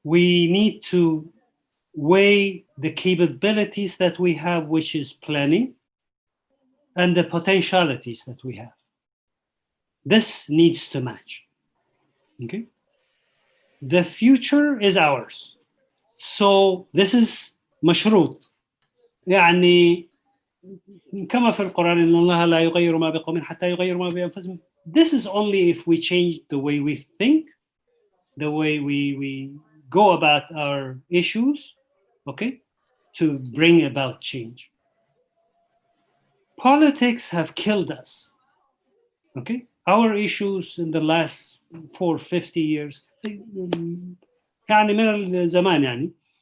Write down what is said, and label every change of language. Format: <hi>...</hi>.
<en>We need to weigh the capabilities that we have, which is planning, and the potentialities that we have. This needs to match. Okay? The future is ours. So this is مشروط.</en> <ar>يعني كما في القرآن إن الله لا يغير ما بقوم حتى يغيروا ما بأنفسهم.</ar> <en>This is only if we change the way we think, the way we go about our issues, okay, to bring about change. Politics have killed us. Okay, our issues in the last 50 years</en> <ar>يعني من الزمان يعني.</ar>